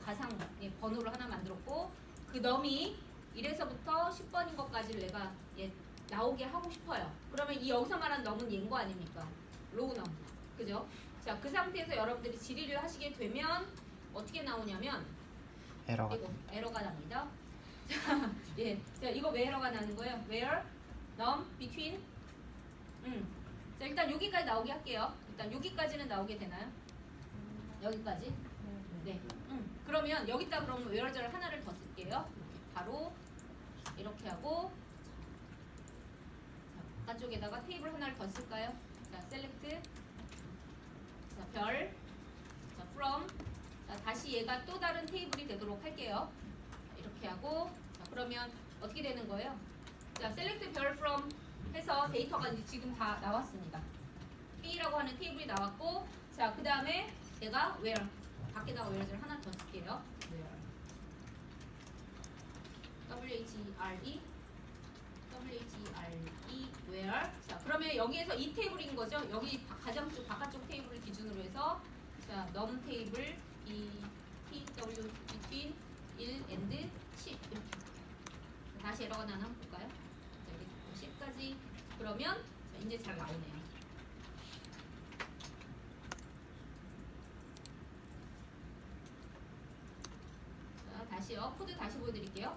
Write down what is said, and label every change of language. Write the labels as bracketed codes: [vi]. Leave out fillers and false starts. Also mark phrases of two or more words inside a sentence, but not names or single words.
[ko] 가상 번호를 하나 만들었고 그 num이 1에서부터 10번인 것까지를 내가 나오게 하고 싶어요. 그러면 이 여기서 말한 num은 얘인 거 아닙니까? [en] row num. [ko] 그죠? 자, 그 상태에서 여러분들이 질의를 하시게 되면 어떻게 나오냐면 에러가 이거 에러가 납니다. 자, 예. 자, 이거 왜 에러가 나는 거예요? [en] where, num, between. [ko] 자, 일단 여기까지 나오게 할게요. 일단 여기까지는 나오게 되나요? 여기까지? 네. 그러면 여기다 그럼 where를 하나를 더 쓸게요. 이렇게 바로 이렇게 하고 자, 바깥쪽에다가 테이블 하나를 더 쓸까요? 자, select 자, 별 자, from 자, 다시 얘가 또 다른 테이블이 되도록 할게요. 자, 이렇게 하고 자, 그러면 어떻게 되는 거예요? 자, select 별 from 해서 데이터가 이제 지금 다 나왔습니다. B라고 하는 테이블이 나왔고 자, 그 다음에 내가 where 밖에다가 where를 하나 더 쓸게요. [en] where W-H-E-R-E W-H-E-R-E where [ko] 자, 그러면 여기에서 이 테이블인 거죠. 여기 가장 쪽 바깥쪽 테이블을 기준으로 해서 자, num 테이블 E T W [en] between 1 and 10 [ko] 이렇게 다시 에러가 나나 한번 볼까요? 자, 이렇게 10까지 그러면 자, 이제 잘 나오네요. 자, 다시요. 코드 다시 보여드릴게요.